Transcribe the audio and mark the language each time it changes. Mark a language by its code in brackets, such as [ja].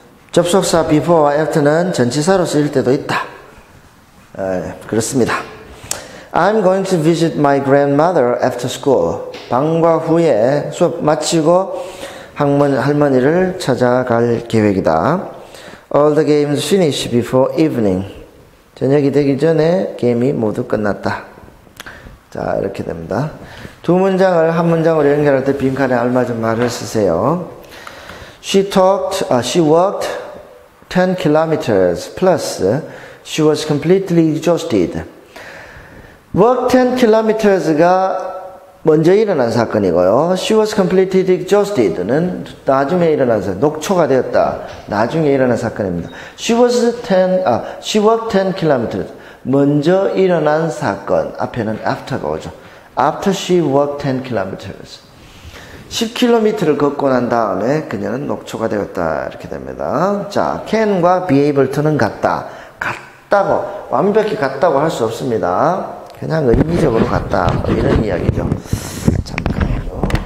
[ko] 접속사 before와 after는 전치사로 쓰일 때도 있다. 그렇습니다. [en] I'm going to visit my grandmother after school. [ko] 방과 후에 수업 마치고 할머니를 찾아갈 계획이다. [en] All the games finish before evening. [ko] 저녁이 되기 전에 게임이 모두 끝났다. 자, 이렇게 됩니다. 두 문장을 한 문장으로 연결할 때 빈칸에 알맞은 말을 쓰세요. [en] She walked 10 kilometers plus she was completely exhausted. Walk 10 kilometers [ko] 가 먼저 일어난 사건이고요. [en] She was completely exhausted [ko] 는 나중에 일어난 사건, 녹초가 되었다. 나중에 일어난 사건입니다. [en] She walked 10 kilometers. [ko] 먼저 일어난 사건. 앞에는 after가 오죠. [en] After she walked 10 kilometers. [ko] 10km를 걷고 난 다음에 그녀는 녹초가 되었다. 이렇게 됩니다. 자, can과 be able to는 같다. 같다고, 완벽히 같다고 할 수 없습니다. 그냥 의미적으로 같다. 뭐 이런 이야기죠. 잠깐만요.